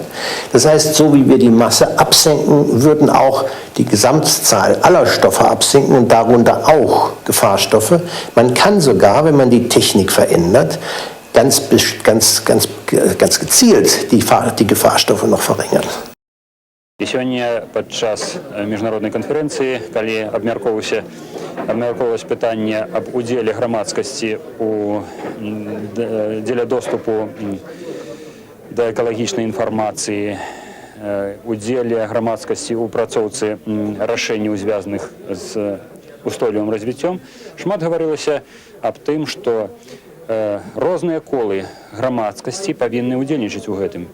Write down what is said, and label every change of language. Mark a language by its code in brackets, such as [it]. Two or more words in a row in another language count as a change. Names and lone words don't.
[de] Das heißt, so wie wir die Masse absenken, würden auch die Gesamtzahl aller Stoffe absinken und darunter auch Gefahrstoffe. Man kann sogar, wenn man die Technik verändert, ganz gezielt die Gefahrstoffe noch verringern. [be] І сёння падчас міжнароднай канферэнцыі, калі абмяркоўвалася пытанне аб удзеле грамадскасці дзеля доступу да экалагічнай інфармацыі, удзеле грамадскасці ў працоўцы рашэнняў, звязаных з устойлівым развіццём, шмат гаварылася аб тым, што розныя колы грамадскасці павінны ўдзельнічаць у гэтым.